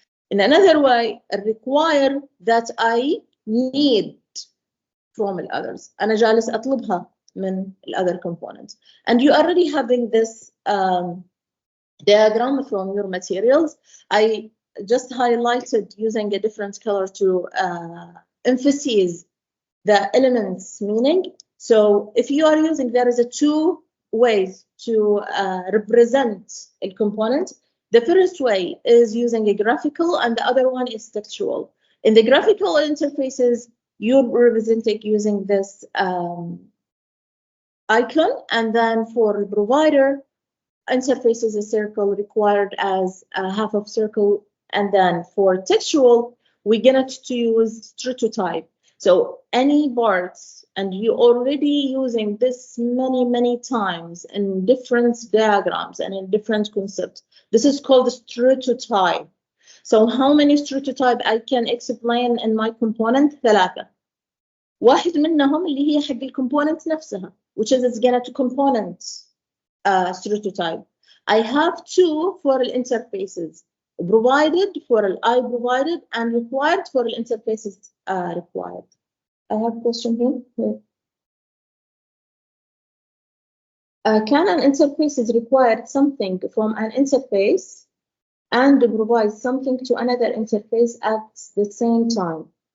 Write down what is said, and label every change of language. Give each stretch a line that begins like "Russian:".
English: In another way, require that I need from the others.
Arabic: أنا جالس أطلبها من
English: the other components. And you already having this diagram from your materials. I just highlighted using a different color to emphasize the elements meaning. So if you are using, there is two ways to represent a component. The first way is using a graphical and the other one is textual. In the graphical interfaces, you're representing using this icon, and then for the provider interfaces, a circle required as a half of circle, and then for textual, we're gonna to use true to type. So any parts, and you already using this many times in different diagrams and in different concepts. This is called stereotype. So how many stereotype I can explain in my component? 3.
Arabic: واحد منهم اللي هي حق الكومبوننت نفسها,
English: which is gonna to component stereotype. I have 2 for the interfaces, provided for the I provided and required for the interfaces required. I have a question here. Can an interface require something from an interface and provide something to another interface at the same time?